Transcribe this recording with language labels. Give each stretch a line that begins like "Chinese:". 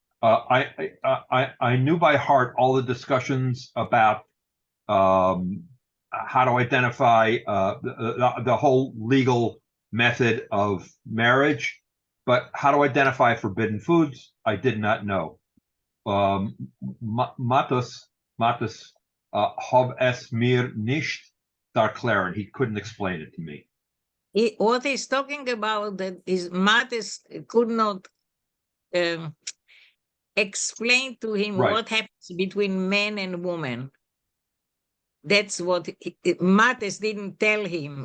English: I knew by heart all the discussions about how to identify the whole legal method of marriage, but how to identify forbidden foods, I did not know.
Yiddish: Matus hab es mir nicht erklären.
English: He couldn't explain it to me. What he's talking about that is Matis could not explain to him Right. what happens between man and woman. That's what Matis didn't tell him.